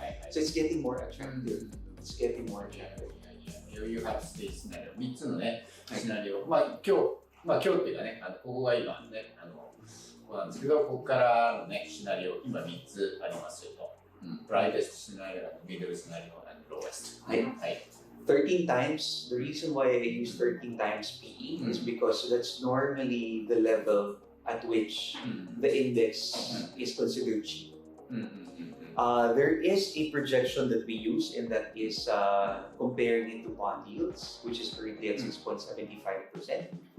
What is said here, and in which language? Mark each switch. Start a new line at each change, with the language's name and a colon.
English: So it's getting more attractive. It's getting more attractive. You have this scenario.
Japanese: 3つのね、シナリオ。今日っていうかね、ここが今ね、ここなんですけど、ここからのね、シナリオ、今3つありますよと。
English: Brightest scenario, middle scenario, and lowest. 13 times, the reason why I use 13 times PE is because that's normally the level at which the index is considered cheap. There is a projection that we use, and that is compared it to bond yields, which is currently at 6.75%.